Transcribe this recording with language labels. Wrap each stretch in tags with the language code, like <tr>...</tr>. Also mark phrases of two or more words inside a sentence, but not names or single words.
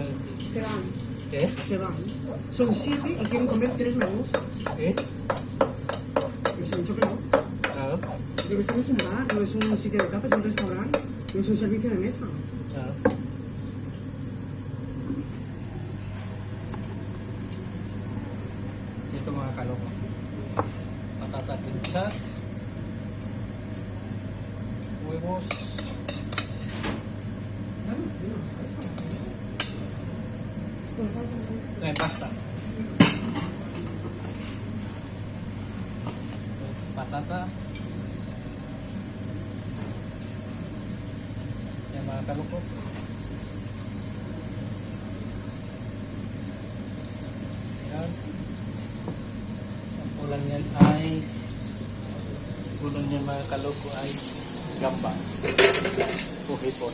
<es>Serán. Eh? Se van. Son 7 y quieren comer 3 menús. Eh? Y les he dicho que no. Ah? Porque esto no es un bar, no es un sitio de tapas, es un restaurante. No es un servicio de mesa.</es> <tl>Ah? Ito mga kaloko.</tl> <es>Patata pincha. Huevos. Pasta. Patata.</es> <tl>Yan mga kaloko. Yan. Ang ulam yan ay ulam yan mga kaloko ay gambas o hipon.</tl>